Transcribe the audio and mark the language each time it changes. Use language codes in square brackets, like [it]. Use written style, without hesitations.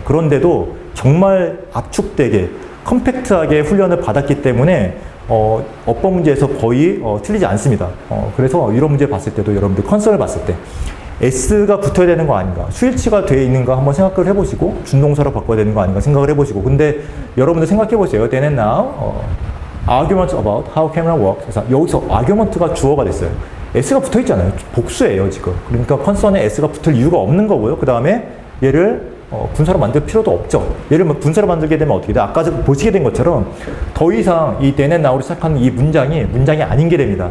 [ko] 그런데도 정말 압축되게 컴팩트하게 훈련을 받았기 때문에 어법 문제에서 거의 틀리지 않습니다. 그래서 이런 문제 봤을 때도 여러분들 컨설을 봤을 때 S가 붙어야 되는 거 아닌가, 수일치가 되어 있는가 한번 생각을 해보시고 준동사로 바꿔야 되는 거 아닌가 생각을 해보시고. 근데 여러분들 생각해 보세요. [en] Then and now argument about how camera works. [ko] 그래서 여기서 argument가 주어가 됐어요. S가 붙어 있잖아요. 복수예요, 지금. 그러니까 컨선에 S가 붙을 이유가 없는 거고요. 그 다음에 얘를 분사로 만들 필요도 없죠. 얘를 분사로 만들게 되면 어떻게 돼? 아까 보시게 된 것처럼 더 이상 이 [en] then and now [ko] 로 시작하는 이 문장이 아닌 게 됩니다.